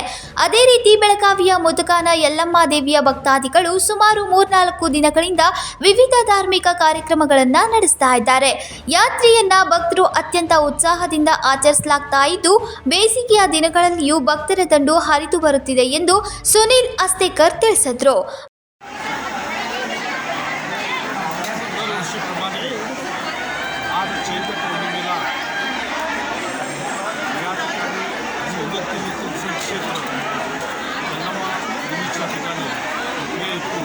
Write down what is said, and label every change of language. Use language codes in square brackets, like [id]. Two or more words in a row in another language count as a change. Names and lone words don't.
[kn] ಅದೇ ರೀತಿ ಬೆಳಗಾವಿಯ ಮುದಕಾನ ಯಲ್ಲಮ್ಮ ದೇವಿಯ ಭಕ್ತಾದಿಗಳು ಸುಮಾರು 3-4 ದಿನಗಳಿಂದ ವಿವಿಧ ಧಾರ್ಮಿಕ ಕಾರ್ಯಕ್ರಮಗಳನ್ನು ನಡೆಸ್ತಾ ಇದ್ದಾರೆ. ಯಾತ್ರೆಯನ್ನ ಭಕ್ತರು ಅತ್ಯಂತ ಉತ್ಸಾಹದಿಂದ ಆಚರಿಸಲಾಗ್ತಾ ಇದ್ದು, ಬೇಸಿಗೆಯ ದಿನಗಳಲ್ಲಿಯೂ ಭಕ್ತರ ದಂಡು ಹರಿದು ಬರುತ್ತಿದೆ ಎಂದು ಸುನಿಲ್ ಅಸ್ತೇಕರ್ ತಿಳಿಸಿದರು. [mr] आज चैत्र पौर्णिमेला या ठिकाणी सौदत्ती येथील क्षेत्र यल्लम्मा देवीच्या ठिकाणी उपये येतो.